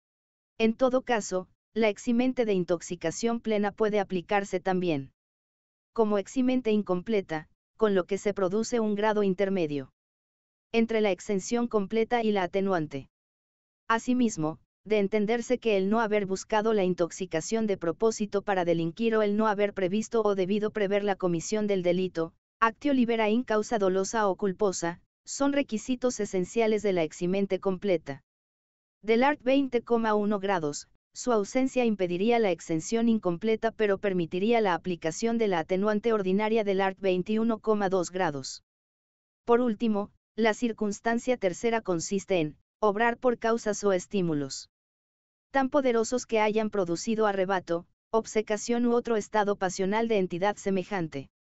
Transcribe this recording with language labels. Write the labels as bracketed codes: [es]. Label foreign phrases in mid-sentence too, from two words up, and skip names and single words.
[es] En todo caso, la eximente de intoxicación plena puede aplicarse también como eximente incompleta, con lo que se produce un grado intermedio entre la exención completa y la atenuante. Asimismo, de entenderse que el no haber buscado la intoxicación de propósito para delinquir o el no haber previsto o debido prever la comisión del delito, [la] actio libera in causa dolosa o culposa, [es] son requisitos esenciales de la eximente completa. Del art. 20,1 grados, su ausencia impediría la exención incompleta pero permitiría la aplicación de la atenuante ordinaria del art. 21,2 grados. Por último, la circunstancia tercera consiste en obrar por causas o estímulos tan poderosos que hayan producido arrebato, obcecación u otro estado pasional de entidad semejante.